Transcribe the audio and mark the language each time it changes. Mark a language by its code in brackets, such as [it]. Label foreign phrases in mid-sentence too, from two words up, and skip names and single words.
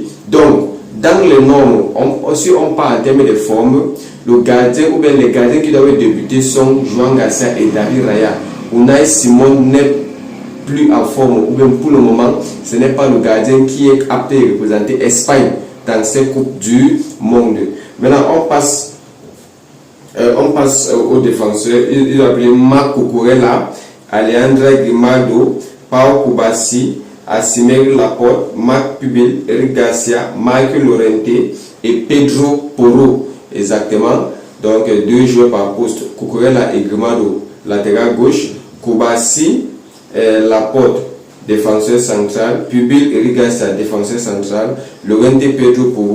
[fr] Donc, dans les normes, si on parle en termes de forme, le gardien ou bien les gardiens qui doivent débuter sont Joan Garcia et David Raya. Unai Simon n'est plus en forme, ou bien pour le moment, ce n'est pas le gardien qui est apte à représenter l'Espagne dans cette Coupe du Monde. Maintenant, on passe aux défenseurs. Ils ont appelé Marc Cucurella, Alejandra Grimaldo, Pau Kubasi, Asimir Laporte, Marc Pubil, Eric Garcia, Michael Lorente et Pedro Porro. Exactement. Donc, deux joueurs par poste. Cucurella et Grimaldo, latéral gauche. Kubasi, Laporte, défenseur central. Pubil, Eric Garcia, défenseur central. Lorente, Pedro Porro.